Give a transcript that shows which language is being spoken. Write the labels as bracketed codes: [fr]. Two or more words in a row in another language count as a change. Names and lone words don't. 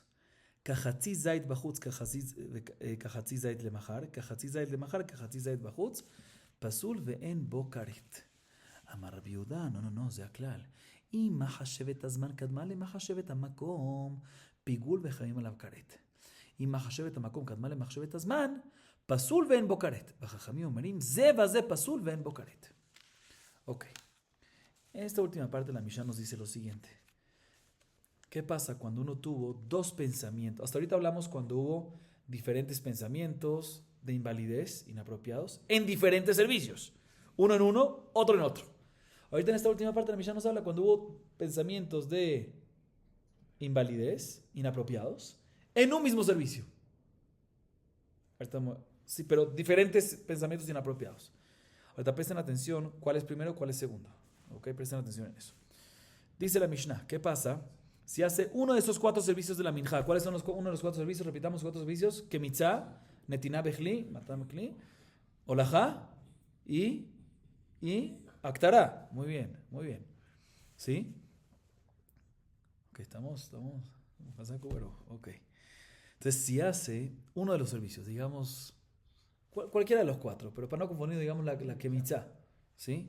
[he] כחצי זית בחוץ, כחצי זית למחר, כחצי זית למחר, כחצי זית בחוץ, פסול ואין בו כרת. אמר רבי יהודה, לא, זה הכלל. אם מחשבת הזמן קדמה למחשבת המקום, פיגול וחיים עליו כרת. אם מחשבת המקום קדמה למחשבת הזמן, פסול ואין בו כרת. והחכמים אומרים, זה וזה פסול ואין בו כרת. [es] Ok. Esta última parte de la Mishnah nos dice lo siguiente. ¿Qué pasa cuando uno tuvo 2 pensamientos? Hasta ahorita hablamos cuando hubo diferentes pensamientos de invalidez inapropiados en diferentes servicios. Uno en uno, otro en otro. Ahorita en esta última parte de la Mishnah nos habla cuando hubo pensamientos de invalidez inapropiados en un mismo servicio. Sí, pero diferentes pensamientos inapropiados. Ahorita presten atención cuál es primero, cuál es segundo. Ok, presten atención en eso. Dice la Mishnah, ¿qué pasa si hace uno de esos 4 servicios de la minjá? ¿Cuáles son uno de los 4 servicios? Repitamos 4 servicios. [he] קמיצה נתינה בכלי מתן בכלי הולכה והקטרה. [es] Muy bien, muy bien. ¿Sí? Ok, estamos. Ok. Entonces, si hace uno de los servicios, digamos, cualquiera de los 4, pero para no confundir, digamos la kemitzá, ¿sí?